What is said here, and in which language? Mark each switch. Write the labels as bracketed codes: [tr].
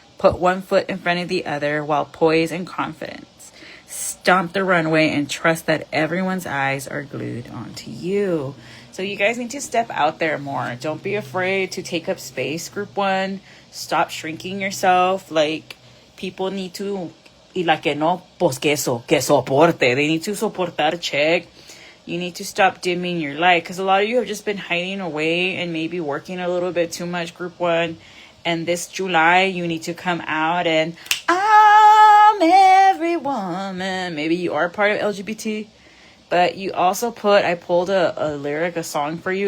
[en] Put one foot in front of the other while poised and confident. Stomp the runway and trust that everyone's eyes are glued onto you. So you guys need to step out there more. Don't be afraid to take up space, group 1. Stop shrinking yourself. Like, people need to [es] Y la que no, pues que soporte. [en] They need to soportar, check. You need to stop dimming your light, because a lot of you have just been hiding away and maybe working a little bit too much, group one. And this July, you need to come out and I'm every woman. Maybe you are part of LGBT, but you also I pulled a lyric, a song for you.